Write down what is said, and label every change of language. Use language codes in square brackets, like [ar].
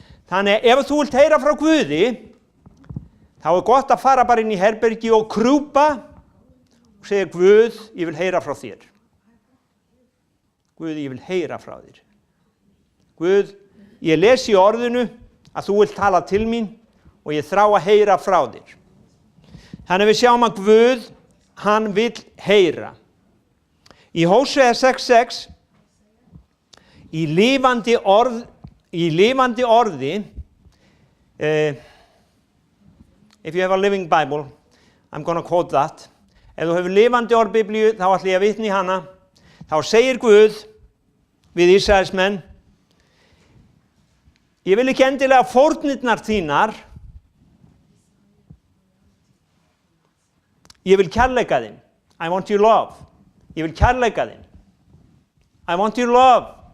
[is] Þannig ef þú vilt heyra frá Guði, þá er gott að fara bara inn í herbergi og krjúpa og segja, Guð, ég vil heyra frá þér. Guð, ég vil heyra frá þér. Guð, ég les í orðinu að þú vilt tala til mín og ég þrá að heyra frá þér. Þannig við sjáum að Guð, hann vill heyra. Í Hósea 6:6, í lifandi orði, [en] if you have a living Bible, I'm going to quote that. [is] Ef þú hefur lifandi orð Biblíu, þá ætla ég að vitna í hana. Þá segir Guð við Ísraelsmenn, ég vil ekki endilega fórnirnar þínar, ég vil kærleika þinn. [en] I want your love. [is] Ég vil kærleika þinn. [en] I want your love.